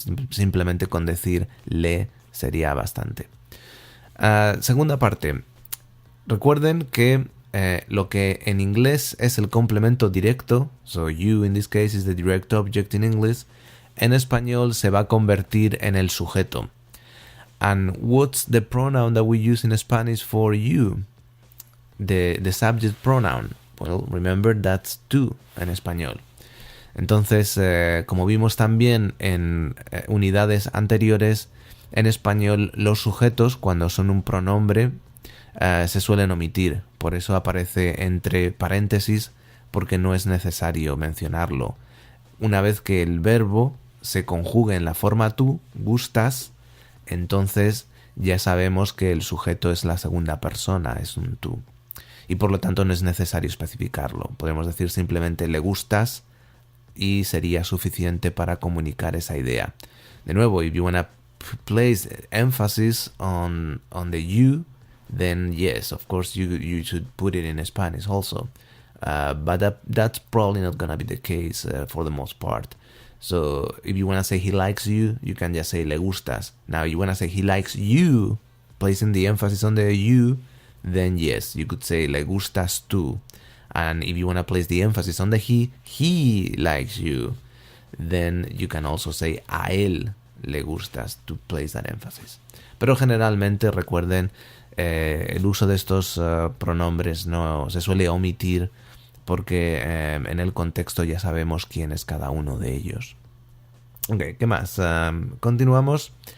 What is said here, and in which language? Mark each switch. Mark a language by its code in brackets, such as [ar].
[es] Simplemente con decir le sería bastante. Segunda parte. Recuerden que lo que en inglés es el complemento directo, [en] so you in this case is the direct object in English, [es] en español se va a convertir en el sujeto. [en] And what's the pronoun that we use in Spanish for you? The subject pronoun. Well, remember that's [es] tú en español. Entonces, como vimos también en unidades anteriores, en español los sujetos, cuando son un pronombre, se suelen omitir. Por eso aparece entre paréntesis, porque no es necesario mencionarlo. Una vez que el verbo se conjugue en la forma tú, gustas, entonces ya sabemos que el sujeto es la segunda persona, es un tú. Y por lo tanto no es necesario especificarlo. Podemos decir simplemente le gustas y sería suficiente para comunicar esa idea. De nuevo, [en] if you want to place emphasis on the you, then yes, of course you should put it in Spanish also. But that's probably not going to be the case for the most part. So if you want to say he likes you, you can just say le gustas. Now, if you want to say he likes you, placing the emphasis on the you, then yes, you could say le gustas tú. And if you want to place the emphasis on the he likes you, then you can also say a él le gustas, to place that emphasis. [es] Pero generalmente, recuerden, el uso de estos pronombres no se suele omitir porque en el contexto ya sabemos quién es cada uno de ellos. Ok, ¿qué más? Continuamos.